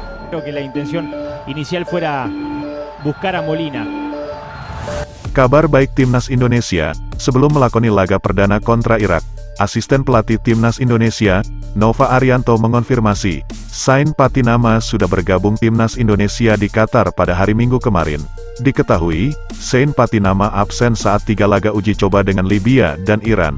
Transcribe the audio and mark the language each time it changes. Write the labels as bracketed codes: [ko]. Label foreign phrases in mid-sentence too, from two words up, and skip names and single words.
[es] Creo que la intención inicial fuera buscar a Molina. [id] Kabar baik Timnas Indonesia, sebelum melakoni laga perdana kontra Irak, asisten pelatih Timnas Indonesia, Nova Arianto mengonfirmasi, Sain Patinama sudah bergabung Timnas Indonesia di Qatar pada hari Minggu kemarin. Diketahui, Sain Patinama absen saat 3 laga uji coba dengan Libya dan Iran.